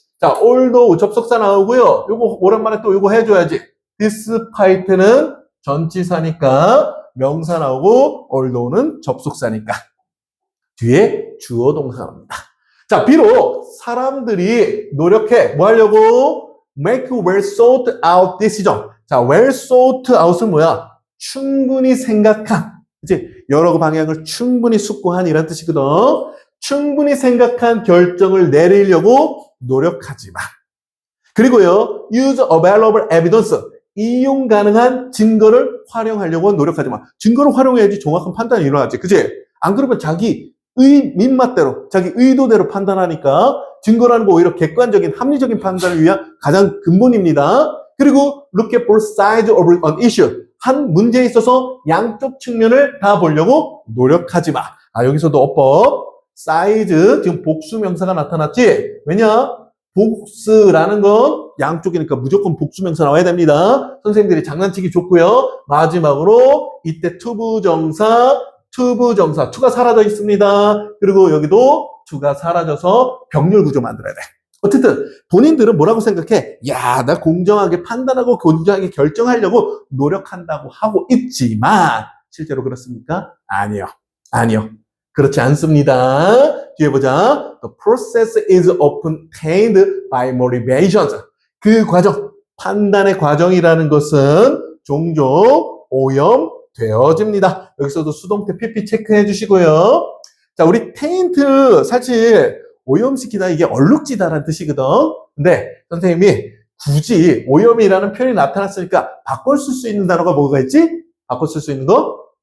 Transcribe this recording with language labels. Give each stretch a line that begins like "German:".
Korean: 자, although 접속사 나오고요. 요거 오랜만에 또 요거 해줘야지. despite는 전치사니까 명사 나오고 although는 접속사니까 뒤에 주어 동사 나옵니다. 자, 비록 사람들이 노력해 뭐 하려고?
English: make well thought out decision.
Korean: 자, well thought out은 뭐야? 충분히 생각한, 그치? 여러 방향을 충분히 숙고한 이란 뜻이거든. 충분히 생각한 결정을 내리려고 노력하지 마. 그리고요,
English: use available evidence.
Korean: 이용 가능한 증거를 활용하려고 노력하지 마. 증거를 활용해야지 정확한 판단이 일어나지. 그치? 안 그러면 자기 민맛대로, 자기 의도대로 판단하니까 증거라는 거 오히려 객관적인, 합리적인 판단을 위한 가장 근본입니다. 그리고
English: look at both sides of an issue.
Korean: 한 문제에 있어서 양쪽 측면을 다 보려고 노력하지 마. 아, 여기서도 어법. size, 지금 복수 명사가 나타났지? 왜냐? 복수라는 건 양쪽이니까 무조건 복수 명사 나와야 됩니다. 선생님들이 장난치기 좋고요. 마지막으로 이때 투부정사, 투가 사라져 있습니다. 그리고 여기도 투가 사라져서 병렬 구조 만들어야 돼. 어쨌든 본인들은 뭐라고 생각해? 야, 나 공정하게 판단하고 공정하게 결정하려고 노력한다고 하고 있지만 실제로 그렇습니까? 아니요. 그렇지 않습니다. 뒤에 보자.
English: The process is often tainted by motivations.
Korean: 그 과정, 판단의 과정이라는 것은 종종 오염되어집니다. 여기서도 수동태 PP 체크해 주시고요. 자, 우리 taint 사실 오염시키다 이게 얼룩지다라는 뜻이거든. 근데 선생님이 굳이 오염이라는 표현이 나타났으니까 바꿔 쓸 수 있는 단어가 뭐가 있지? 바꿔 쓸 수 있는 거?